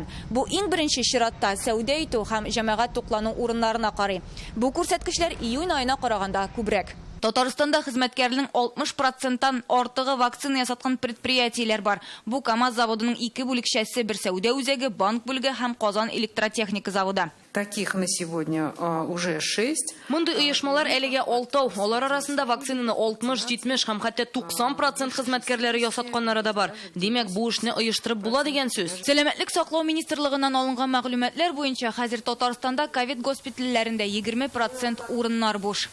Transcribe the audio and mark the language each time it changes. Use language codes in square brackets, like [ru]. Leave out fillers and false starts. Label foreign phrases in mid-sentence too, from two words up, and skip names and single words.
[tt] Бу иң беренче чиратта сәүдә итү һәм җәмәгать туклану урыннарына карый. Бу күрсәткечләр июнь аена караганда күбрәк. Татарстанда хезмәткәрленең 60%-тан артыгы вакцина ясаткан предприятиеләр бар. Бу КАМАЗ заводының 2 бүлекчәсе, бер сәүдә үзәге, банк бүлеге һәм Казан электротехника заводы. [ru] Таких на сегодня уже 6. [tt] Мондый оешмалар әлегә 6. Алар арасында вакцинаны 60, 70 һәм хәтта 90% хезмәткәрләре ясатканнары да бар. Димәк, бу эшне оештырып була дигән сүз. Сәламәтлек саклау министрлыгыннан алынган мәгълүматлар буенча хәзер Татарстанда ковид госпитальләрендә 20% урыннар буш.